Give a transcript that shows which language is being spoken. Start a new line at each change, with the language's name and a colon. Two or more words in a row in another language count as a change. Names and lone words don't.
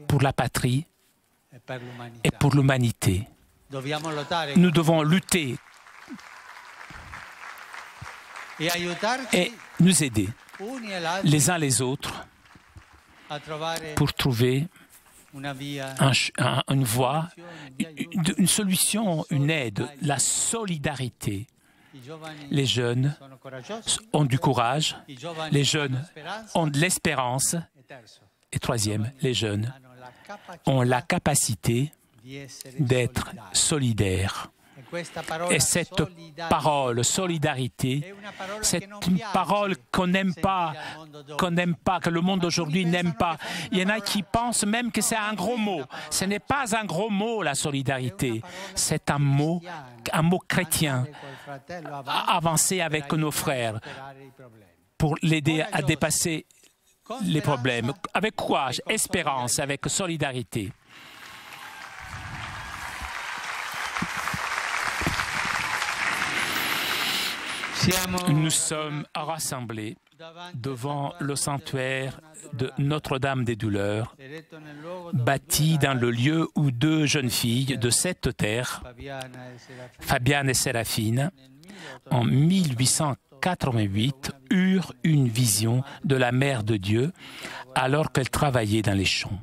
French: pour la patrie
Italian: e per l'umanità.
French: et pour l'humanité.
Italian: Dobbiamo lottare
French: Nous devons lutter
Italian: e aiutarci
French: et nous aider
Italian: uni e l'altro
French: les uns les autres
Italian: a trovare
French: pour trouver
Italian: una via
French: une voie,
Italian: di aiuto.
French: une solution, une aide, la solidarité.
Italian: I giovani
French: Les jeunes
Italian: sono coraggiosi,
French: ont du courage,
Italian: i giovani
French: les
Italian: hanno
French: jeunes
Italian: speranza
French: ont de l'espérance
Italian: e terzo,
French: et troisième, les jeunes
Italian: hanno la capacità
French: ont la capacité
Italian: di essere
French: d'être
Italian: solidari.
French: solidaires.
Italian: E questa parola
French: Et cette
Italian: solidarietà
French: parole,
Italian: è
French: solidarité,
Italian: una parola
French: c'est
Italian: che non
French: une
Italian: piace
French: parole qu'on n'aime
Italian: sentire
French: pas,
Italian: al mondo d'oggi.
French: que le monde d'aujourd'hui n'aime pas. Il y en a qui pensent même que c'est un gros mot. Ce n'est pas un gros mot, la solidarité. C'est un mot chrétien,
Italian: Andare col fratello avanti
French: avancer
Italian: per
French: avec nos
Italian: aiutare a
French: frères
Italian: superare i problemi.
French: pour l'aider à dépasser les problèmes, avec courage, espérance, avec solidarité. Nous sommes rassemblés devant le sanctuaire de Notre-Dame des Douleurs, bâti dans le lieu où deux jeunes filles de cette terre, Fabiane et Séraphine, en 1888, eurent une vision de la Mère de Dieu alors qu'elle travaillait dans les champs.